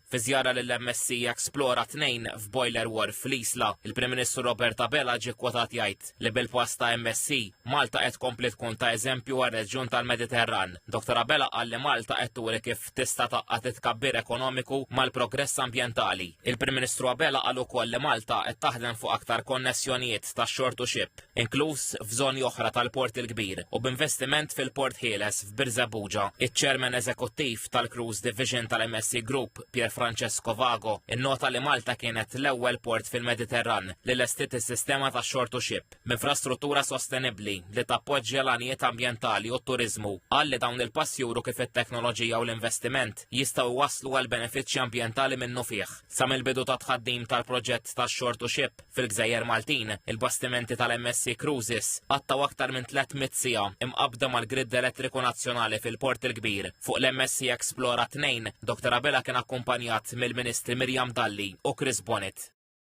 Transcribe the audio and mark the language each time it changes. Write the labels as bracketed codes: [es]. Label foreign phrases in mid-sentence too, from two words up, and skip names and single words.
[mt] Jara l-MSC Explora 2 f'Boiler Wharf fl-Isla, il-Prim Ministru Robert Abela ġie kkwotat jgħid li bil-post ta' MSC Malta qed tkompli tkun ta' eżempju għar-reġjun tal-Mediterran. Dr. Abela qal li Malta qed turi kif tista' taqqa' titkabbir ekonomiku mal-progress ambjentali. Il-Prim Ministru Abela qal ukoll li Malta qed taħdem fuq aktar konnessjonijiet ta' shore-to-ship, inkluż f'żoni oħra tal-Port il-Kbir u b'investiment fil-Port Ħieles f'Birżebbuġa. Iċ-Chairman Eżekuttiv tal-Cruise Division tal-MSC Group, Pier Francesco Vago, innota li Malta kienet l-ewwel port fil-Mediterran li lestiet is-sistema ta' shore-to-ship b'infrastruttura sostenibbli li tappoġġja l-għanijiet ambjentali u t-turiżmu. Qal li dawn il-passi juru kif it-teknoloġija u l-investiment jistgħu waslu għal benefiċċji ambjentali minnu fih. Sa mill-bidu ta' tħaddim tal-proġett ta' shore-to-ship fil-Gżejjer Maltin, il-bastimenti tal-MSC Cruises għattaw aktar minn 300 siegħa imqabbda mal-Gridd Elettriku Nazzjonali fil-Port il-Kbir. Fuq l-MSC Explora 2, Dr. Abela kien akkumpanjat mill-Ministri Mirjam Dalli u Chris Bonnet.